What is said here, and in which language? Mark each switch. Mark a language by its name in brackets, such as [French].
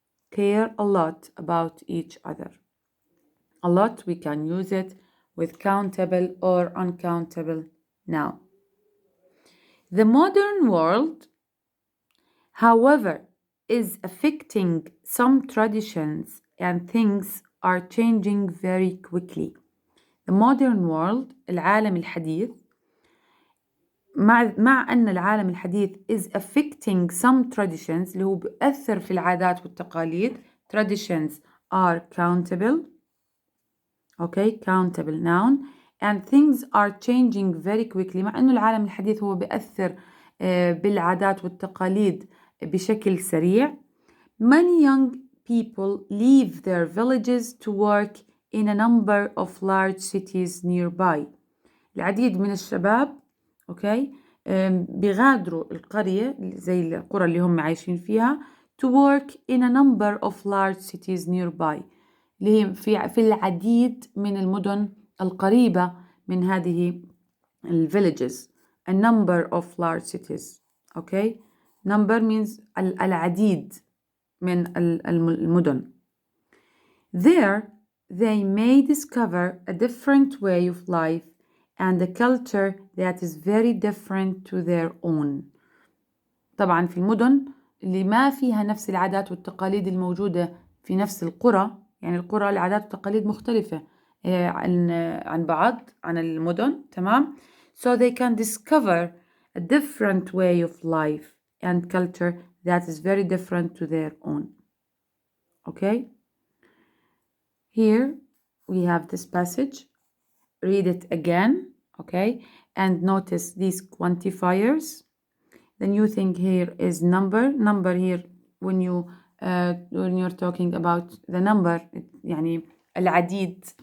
[English] Care a lot about each other. A lot, we can use it with countable or uncountable noun. The modern world, however, is affecting some traditions and things are changing very quickly. The modern world, [Arabic] العالم الحديث, مع أن العالم الحديث [English] is affecting some traditions [Arabic] اللي هو بيأثر في العادات والتقاليد. [English] Traditions are countable, okay, countable noun, and things are changing very quickly. [Arabic] مع أنه العالم الحديث هو بيأثر بالعادات والتقاليد بشكل سريع. [English] Many young people leave their villages to work in a number of large cities nearby. [Arabic] العديد من الشباب اوكي بيغادروا القرية زي القرى اللي هم عايشين فيها [English] to work in a number of large cities nearby [Arabic] اللي هي في العديد من المدن القريبة من هذه villages. [English] A number of large cities. Okay, number means [Arabic] العديد من المدن. [English] There they may discover a different way of life and a culture that is very different to their own. [Arabic] طبعا في المدن اللي ما فيها نفس العادات والتقاليد الموجودة في نفس القرى، يعني القرى العادات والتقاليد مختلفة عن بعض عن المدن، تمام؟ [English] So they can discover a different way of life and culture that is very different to their own. Okay? Here we have this passage. Read it again, okay? And notice these quantifiers. The new thing here is number. Number here when you're talking about the number, [Arabic] يعني العديد.